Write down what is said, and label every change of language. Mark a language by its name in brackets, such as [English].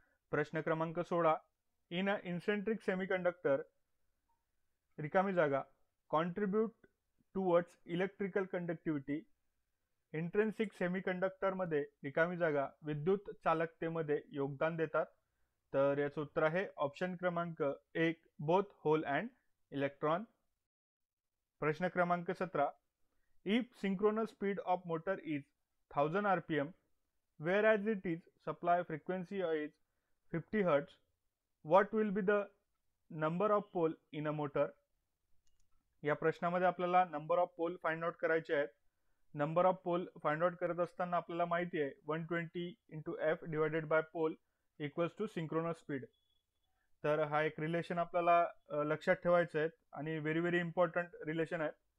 [Marathi] प्रश्न क्रमांक 16, [English] in a इन्सेंट्रिक semiconductor [Marathi] रिकामी जागा [English] Contribute towards electrical conductivity. [Marathi] Intrinsic semiconductor मध्ये रिकामी जागा विद्युत चालकतेमध्ये योगदान देतात. तर याचं उत्तर आहे ऑप्शन क्रमांक 1 [English] Both hole and electron. [Marathi] प्रश्न क्रमांक 17. [English] If synchronous speed of motor is 1000 rpm whereas it is supply frequency is 50 Hz, what will be the number of pole in a motor? [Marathi] या प्रश्नामध्ये आपल्याला number of pole find out करायचे आहेत. Number of pole find out करत असताना आपल्याला माहिती आहे 120 into F divided by pole equals to synchronous speed. तर हा एक रिलेशन आपल्याला लक्षात ठेवायचं आहे आणि [English] very very important [Marathi] रिलेशन आहे.